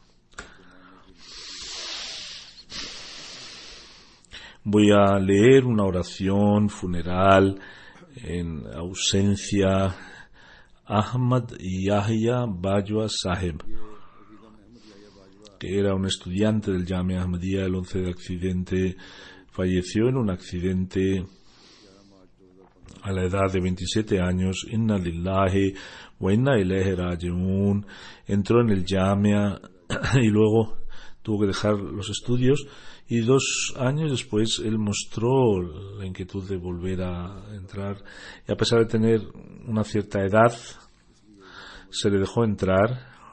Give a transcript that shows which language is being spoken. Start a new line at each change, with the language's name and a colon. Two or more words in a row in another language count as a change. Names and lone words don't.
Spanish: Voy a leer una oración funeral en ausencia Ahmad Yahya Bajwa Sahib, que era un estudiante del Jamia Ahmadiyya. El 11 de accidente falleció en un accidente a la edad de 27 años.
Arabic: إنا لله وإنا إليه راجعون.
Spanish: Entró en el Jamia y luego tuvo que dejar los estudios, y 2 años después él mostró la inquietud de volver a entrar, y a pesar de tener una cierta edad se le dejó entrar.